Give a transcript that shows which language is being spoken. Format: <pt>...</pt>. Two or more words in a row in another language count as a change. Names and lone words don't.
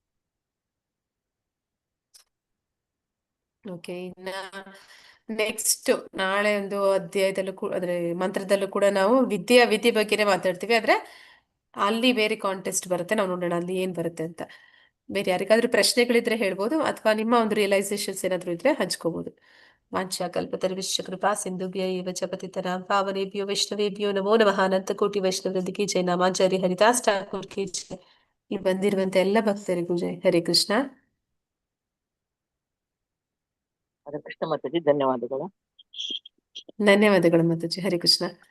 <kn>ಓಕೆ, ಇನ್ನ ನೆಕ್ಸ್ಟ್ ನಾಳೆ ಒಂದು ಅಧ್ಯಾಯದಲ್ಲೂ ಅಂದ್ರೆ ಮಂತ್ರದಲ್ಲೂ ಕೂಡ ನಾವು ವಿದ್ಯೆ ಬಗ್ಗೆನೇ ಮಾತಾಡ್ತೀವಿ. ಆದ್ರೆ ಅಲ್ಲಿ ಬೇರೆ ಕಾಂಟೆಸ್ಟ್ ಬರುತ್ತೆ, ನಾವು ನೋಡೋಣ ಅಲ್ಲಿ ಏನ್ ಬರುತ್ತೆ ಅಂತ. ಬೇರೆ ಯಾರಿಗಾದ್ರೂ ಪ್ರಶ್ನೆಗಳಿದ್ರೆ ಹೇಳ್ಬೋದು, ಅಥವಾ ನಿಮ್ಮ ಒಂದು ರಿಯಲೈಸೇಷನ್ಸ್ ಏನಾದ್ರು ಇದ್ರೆ ಹಂಚ್ಕೋಬಹುದು.</kn> <sa>ವಾಂಛಾ ಕಲ್ಪತರುಶ್ಚ ಕೃಪಾ ಸಿಂಧುಭ್ಯ ಏವ ಚ ಪತಿತನಾಂ ಪಾವನೇಭ್ಯೋ ವೈಷ್ಣವೇಭ್ಯೋ ನಮೋ ನಮಃ.</sa> <hi>अनंत कोटि वैष्णवृंद की जय. नामाचार्य हरिदास ठाकुर की जय.</hi> <kn>ಈ ಬಂದಿರುವಂತ ಎಲ್ಲ ಭಕ್ತರಿಗೂ ಜೈ. ಹರೇ ಕೃಷ್ಣ. ಹರೇ ಕೃಷ್ಣ ಮಾತಾಜಿ, ಧನ್ಯವಾದಗಳು. ಧನ್ಯವಾದಗಳು ಮಾತಾಜಿ. ಹರೇ ಕೃಷ್ಣ.</kn>